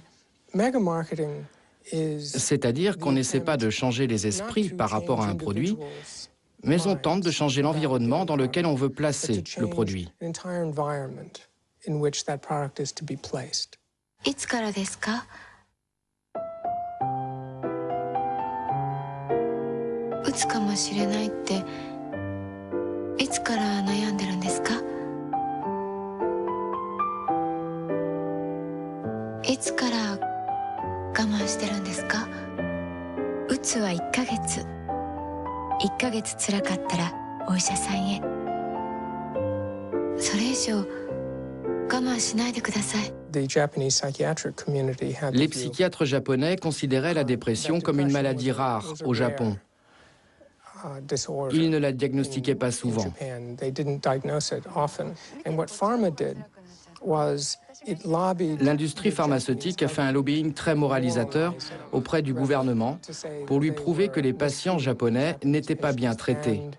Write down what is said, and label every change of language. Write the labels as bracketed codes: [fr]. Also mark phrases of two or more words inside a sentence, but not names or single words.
[fr] C'est-à-dire qu'on n'essaie pas de changer les esprits par rapport à un produit, mais on tente de changer l'environnement dans lequel on veut placer le produit. [ja] いつからですか? 打つかもしれないっていつから悩んでるんですか? いつから我慢してるんですか? 打つは1ヶ月。1ヶ月辛かったらお医者さんへ。それ以上我慢しないでください。 [fr] Les psychiatres japonais considéraient la dépression comme une maladie rare au Japon. Ils ne la diagnostiquaient pas souvent. L'industrie pharmaceutique a fait un lobbying très moralisateur auprès du gouvernement pour lui prouver que les patients japonais n'étaient pas bien traités.